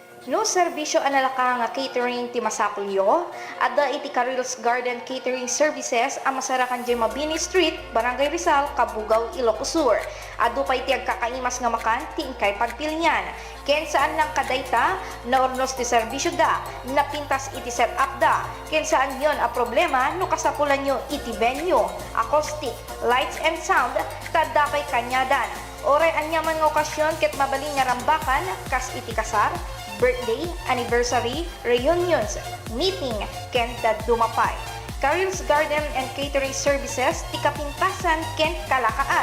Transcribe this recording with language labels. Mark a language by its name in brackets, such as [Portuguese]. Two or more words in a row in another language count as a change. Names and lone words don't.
[Iloko] No serbisyo analaka nga catering ti Masapulyo, adda iti Caril's Garden Catering Services ang masarakan di Mabini Street, Barangay Rizal, Kabugaw, Ilocos Sur. Adu pa iti agkakaimas nga makan ti inkay pagpilyan. Ken saan lang kadayta, na ornos ti serbisyo da, napintas iti set up da. Ken saan yon a problema no kasapulan nyo iti venue, acoustic, [English] lights and sound, [Iloko] tadda kay kanyadan. Oray anyaman nga okasyon ket mabalin nga rambakan, kas iti kasar, birthday, anniversary, reunions, meeting, ken dumapay. Caril's Garden and Catering Services, ti kapintasan ken kalakaan.